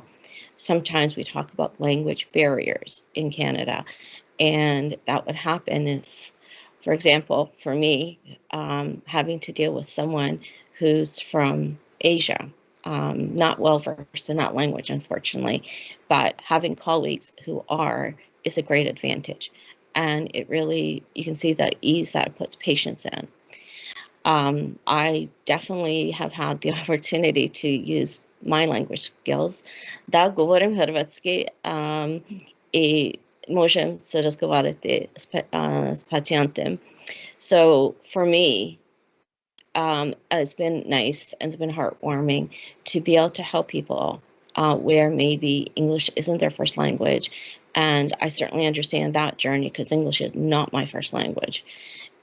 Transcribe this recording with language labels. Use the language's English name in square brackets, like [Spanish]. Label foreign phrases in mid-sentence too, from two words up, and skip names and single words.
[English] Sometimes we talk about language barriers in Canada, and that would happen if, for example, for me, having to deal with someone who's from Asia, not well versed in that language, unfortunately, but having colleagues who are is a great advantage. And it really, you can see the ease that it puts patients in. I definitely have had the opportunity to use my language skills. [Croatian] Da, govorimo hrvatski i možemo se razgovarati s pacijentom. [English] So for me, it's been nice and it's been heartwarming to be able to help people where maybe English isn't their first language. And I certainly understand that journey because English is not my first language.